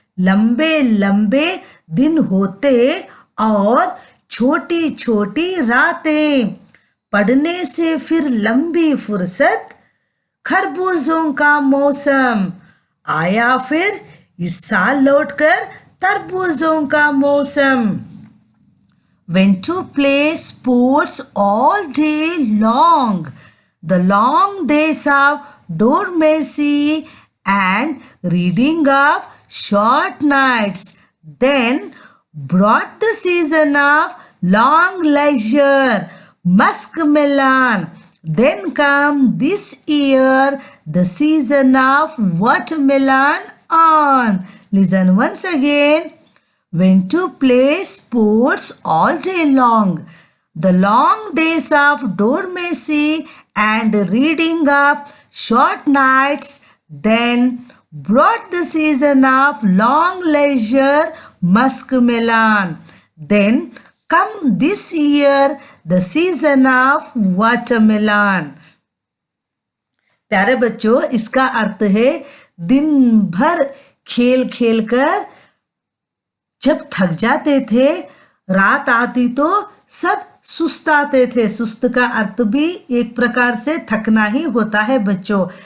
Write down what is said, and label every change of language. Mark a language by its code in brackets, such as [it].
[hi] लंबे लंबे दिन होते और छोटी छोटी रातें। पढ़ने से फिर लंबी फुर्सत। खरबूजों का मौसम आया फिर इस साल लौटकर तरबूजों का मौसम। [en] Went to play sports all day long. The long days of dormancy and reading of short nights then brought the season of long leisure, muskmelon. Then come this year the season of watermelon on. Listen once again. Went to play sports all day long. The long days of dormancy and reading of short nights then brought the season of long leisure, muskmelon. Then come this year the season of watermelon. [hi] प्यारे बच्चों, इसका अर्थ है दिन भर खेल खेल कर जब थक जाते थे, रात आती तो सब सुस्ताते थे। सुस्त का अर्थ भी एक प्रकार से थकना ही होता है बच्चों।